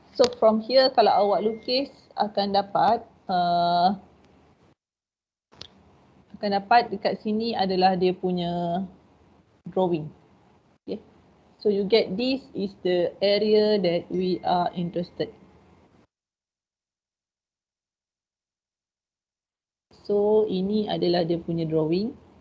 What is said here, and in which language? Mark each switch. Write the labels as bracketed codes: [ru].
[en] So from here [ms] kalau awak lukis akan dapat dekat sini adalah dia punya drawing. [en] Okay. So you get this is the area that we are interested. [ms] So ini adalah dia punya drawing.